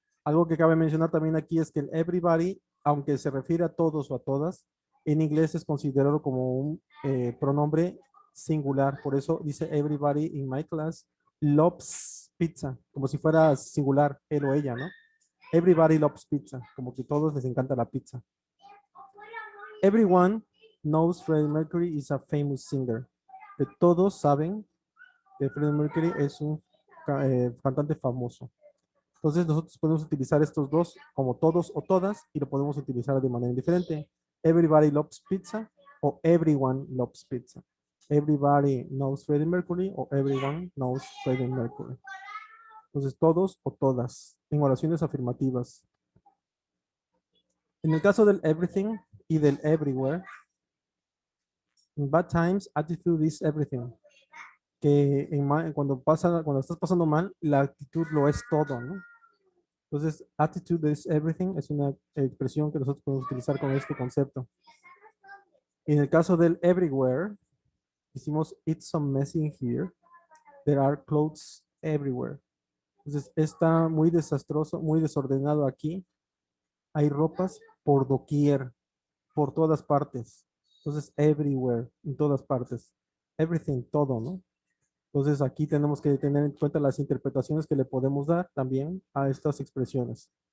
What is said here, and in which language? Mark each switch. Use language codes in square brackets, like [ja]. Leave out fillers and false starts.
[es] Algo que cabe mencionar también aquí es que el everybody, aunque se refiere a todos o a todas, en inglés es considerado como un pronombre singular. Por eso dice [en] everybody in my class loves pizza, [es] como si fuera singular, él o ella, ¿no? [en] Everybody loves pizza, [es] como que todos les encanta la pizza. [en] Everyone knows Freddie Mercury is a famous singer. [es] Que todos saben que Freddie Mercury es un cantante famoso. Entonces nosotros podemos utilizar estos dos como todos o todas y lo podemos utilizar de manera diferente. [en] Everybody loves pizza o everyone loves pizza. Everybody knows Freddie Mercury o everyone knows Freddie Mercury. [es] Entonces todos o todas en oraciones afirmativas. En el caso del everything y del everywhere, [en] in bad times, attitude is everything. [es] Que cuando estás pasando mal, la actitud lo es todo, ¿no? Entonces, [en] attitude is everything [es] es una expresión que nosotros podemos utilizar con este concepto. En el caso del everywhere, hicimos [en] it's so messy in here. There are clothes everywhere. [es] Entonces, está muy desastroso, muy desordenado aquí. Hay ropas por doquier, por todas partes. Entonces, everywhere, en todas partes. Everything, todo, ¿no? Entonces, aquí tenemos que tener en cuenta las interpretaciones que le podemos dar también a estas expresiones.